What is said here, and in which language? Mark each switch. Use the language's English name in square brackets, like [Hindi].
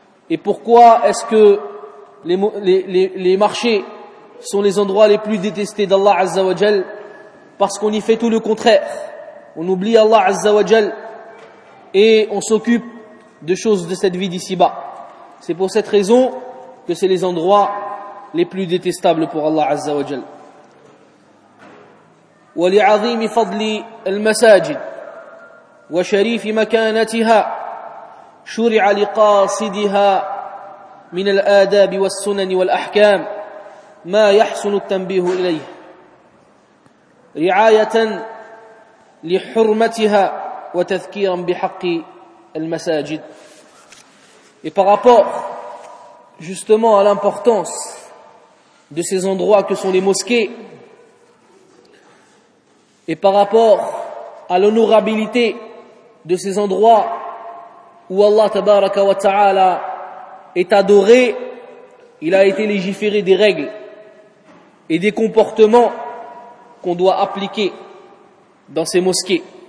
[French] Et pourquoi est-ce que les marchés sont les endroits les plus détestés d'Allah azza wa jal? Parce qu'on y fait tout le contraire. On oublie Allah azza wa jal et on s'occupe de choses de cette vie d'ici-bas. C'est pour cette raison que c'est les endroits les plus détestables pour Allah azza wa jal. [Arabic] ولعظيم فضل المساجد وشريف مكانتها شرع لقاصدها من الآداب والسنن والأحكام ما يحسن التنبيه إليه رعاية لحرمتها وتذكيرا بحق المساجد. [French] Et par rapport justement à l'importance de ces endroits que sont les mosquées, et par rapport à l'honorabilité de ces endroits où Allah tabaraka wa ta'ala est adoré, il a été légiféré des règles et des comportements qu'on doit appliquer dans ces mosquées.